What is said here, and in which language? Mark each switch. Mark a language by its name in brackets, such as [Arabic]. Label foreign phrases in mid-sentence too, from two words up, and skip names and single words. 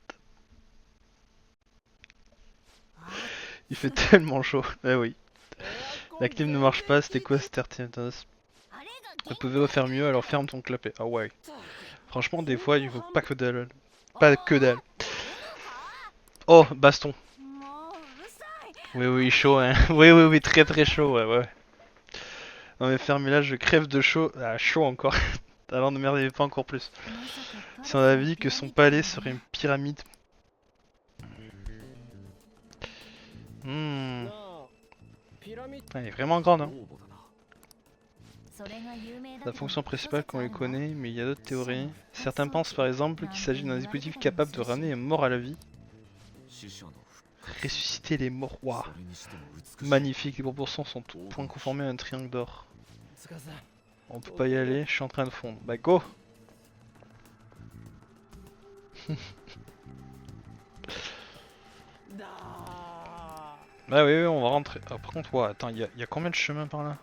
[French] Il fait tellement chaud. Eh oui. La clim ne marche pas, c'était quoi cette RTNS? On pouvait faire mieux, alors ferme ton clapet. Ah ouais. Franchement, des fois, il faut pas que dalle. Pas que dalle. Oh, baston. [Japanese] もううるさい。 [French] Oui, oui, chaud, hein. Oui, oui, oui, très très chaud, ouais, ouais. Non mais fermez là, je crève de chaud. Ah, chaud encore. Alors ne merdez pas encore plus. Si on avait dit que son palais serait une pyramide. Hmm. [Japanese] なあピラミッド [French] Elle est vraiment grande, hein. [Japanese] 王母だな [French] La fonction principale qu'on les connaît, mais il y a d'autres théories. Certains pensent par exemple qu'il s'agit d'un dispositif capable de ramener un mort à la vie. [Japanese] 死者の [French] Ressusciter les morts, waouh. [Japanese] それにしても美しい [French] Magnifique, les proportions sont tout point conformées à un triangle d'or. [Japanese] つかさ [French] On peut pas y aller, je suis en train de fondre. Bah go. Bah oui, oui, on va rentrer. Ah, par contre, ouais, attends, il y a combien de chemins par là?